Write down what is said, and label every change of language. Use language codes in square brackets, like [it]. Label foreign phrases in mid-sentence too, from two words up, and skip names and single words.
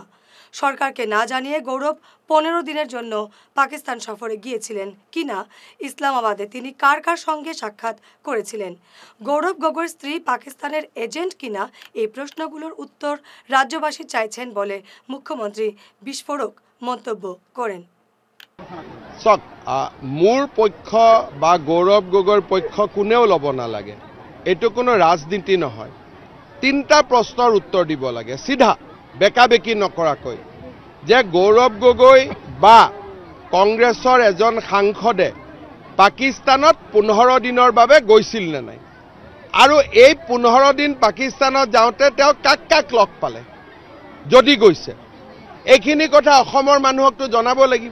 [bn] সরকারকে না জানিয়ে গৌরব 15 দিনের জন্য পাকিস্তান সফরে গিয়েছিলেন কিনা, ইসলামাবাদে তিনি কার কার সঙ্গে সাক্ষাৎ করেছিলেন, গৌরব গগৈর স্ত্রী পাকিস্তানের এজেন্ট কিনা, এই প্রশ্নগুলোর উত্তর রাজ্যবাসী চাইছেন বলে মুখ্যমন্ত্রী বিস্ফোরক মন্তব্য করেন। [as] মোৰ পক্ষ বা গৌৰৱ গগৈৰ পক্ষ কোনেও ল'ব নালাগে, এইটো কোনো ৰাজনীতি নহয়। 3টা প্ৰশ্নৰ উত্তৰ দিব লাগে চিধা, বেকাবেকি নকৰাকৈ, যে গৌৰৱ গগৈ বা কংগ্ৰেছৰ এজন সাংসদে পাকিস্তানত 15 দিনৰ বাবে গৈছিল নে নাই, আৰু এই 15 দিন পাকিস্তানত যাওঁতে তেওঁ কাক কাক লগ পালে, যদি গৈছে এইখিনি কথা অসমৰ মানুহকতো জনাব লাগিব।